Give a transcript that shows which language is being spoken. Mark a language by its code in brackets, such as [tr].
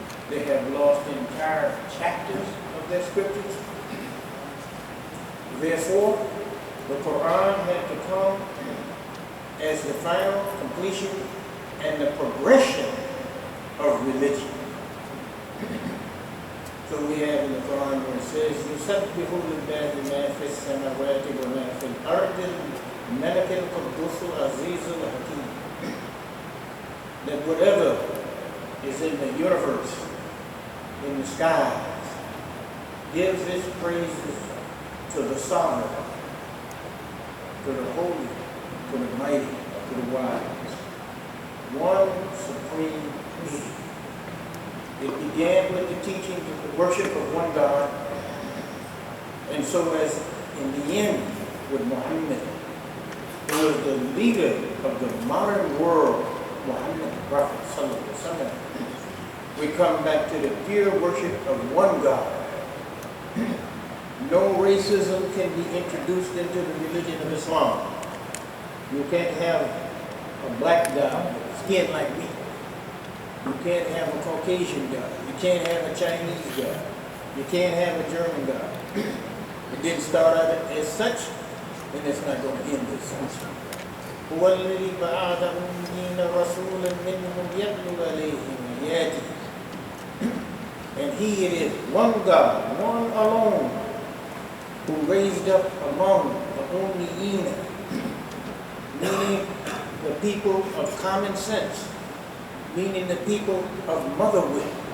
[en] They have lost entire chapters of their scriptures. Therefore, the Quran had to come as the final completion and the progression of religion. So we have in the Quran where it says, [ar] يُسَبِّحُ لِلَّهِ مَا فِي السَّمَاوَاتِ وَمَا فِي الْأَرْضِ الْمَلَكِ الْقُدُّسُ الْعَزِيزُ الْحَكِيمُ. [en] That whatever is in the universe, in the skies, gives its praises to the sovereign, to the holy, to the mighty, to the wise. One supreme being. It began with the teaching of the worship of one God, and so as in the end with Muhammad, who was the leader of the modern world, Muhammad the Prophet sallallahu alaihi wasallam, we come back to the pure worship of one God. No racism can be introduced into the religion of Islam. You can't have a black God with skin like me. You can't have a Caucasian God. You can't have a Chinese God. You can't have a German God. It didn't start out as such, and it's not going to end as such. [ar] هو الذي بعث أمين رسولا منهم يتلو عليهم آياته. [en] And he it is, one God, one alone, who raised up among the Ummiyina, meaning the people of common sense, meaning the people of motherwit.